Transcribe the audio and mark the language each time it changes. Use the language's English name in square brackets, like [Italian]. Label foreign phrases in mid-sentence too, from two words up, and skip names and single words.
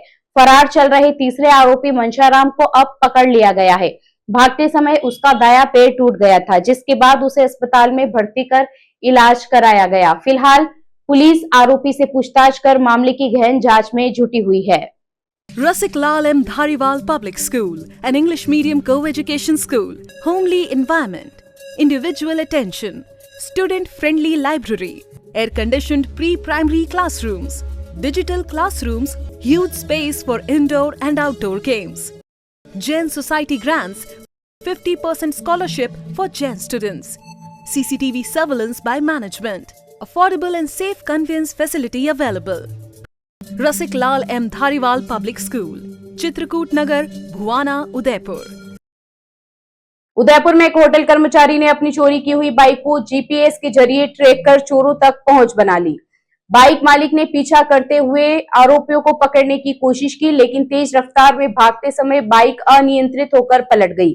[Hindi] फरार चल रहे तीसरे आरोपी मनशाराम को अब पकड़ लिया गया है। भागते समय उसका दायां पैर टूट गया था, जिसके बाद उसे अस्पताल में भर्ती कर इलाज कराया गया। फिलहाल पुलिस आरोपी से पूछताछ कर मामले की गहन जांच में जुटी हुई है। [English] Rasik Lal M. Dhariwal Public School, an English medium co-education school, homely environment, individual attention, student-friendly library, air-conditioned pre-primary classrooms, digital classrooms, huge space for indoor and outdoor games. Jain Society grants 50% scholarship for Jain students. CCTV surveillance by management. Affordable and safe conveyance facility available. Rasik Lal M. Dhariwal Public School, Chitrakoot Nagar, Bhuwana, Udaipur. [Hindi] उदयपुर में एक होटल कर्मचारी ने अपनी चोरी की हुई बाइक को जीपीएस के जरिए ट्रैक कर चोरों तक पहुंच बना ली। बाइक मालिक ने पीछा करते हुए आरोपियों को पकड़ने की कोशिश की, लेकिन तेज रफ्तार में भागते समय बाइक अनियंत्रित होकर पलट गई।